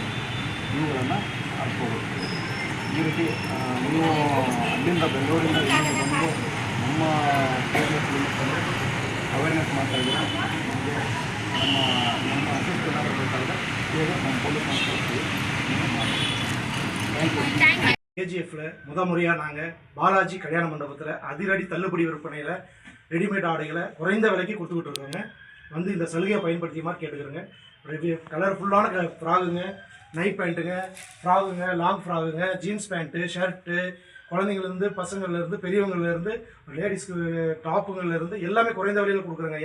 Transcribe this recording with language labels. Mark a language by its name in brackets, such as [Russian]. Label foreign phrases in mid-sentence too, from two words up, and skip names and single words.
[Kannada] ಇವುಗಳನ್ನು ಅರ್ಕೋಬೇಕು. ಈ ರೀತಿ ನೀವು ಅಲ್ಲಿಂದ ಬೆಂಗಳೂರಿಂದ ಇಲ್ಲಿಂದ ಬಂದು ನಮ್ಮ ಪೊಲೀಸ್ ಲಿಮಿಟಲ್ಲಿ ಅವೇರ್ನೆಸ್ ಮಾಡ್ತಾಯಿದ್ದೀರಾ. ನಮಗೆ ನಮ್ಮ ಅಸಿಸ್ಟ್ ಏನಾದರೂ ಬೇಕಾದರೆ ಇವಾಗ ನಮ್ಮ ಪೊಲೀಸ್ ಮಾಡ್ಕೊಳ್ತೀವಿ. [English] thank you. [Tamil] கேஜிஎஃப்ல முறையாக நாங்கள் பாலாஜி கல்யாண மண்டபத்தில் அதிரடி தள்ளுபடி விற்பனையில் ரெடிமேட் ஆடைகளை குறைந்த விலைக்கு கொடுத்துக்கிட்டு இருக்கோங்க. வந்து இந்த சலுகையை பயன்படுத்தியமாக கேட்டுக்கிறோங்க. கலர்ஃபுல்லான ஃப்ராகுங்க, [English] night pants, [Tamil] ஃப்ராகுங்க, [English] long frocks, jeans pant, shirt, [Tamil] குழந்தைங்கள்லேருந்து பசங்கள்லேருந்து பெரியவங்கள்லேருந்து லேடிஸ்க்கு டாப்புங்கள்லேருந்து எல்லாமே குறைந்த விலையில் கொடுக்குறாங்க.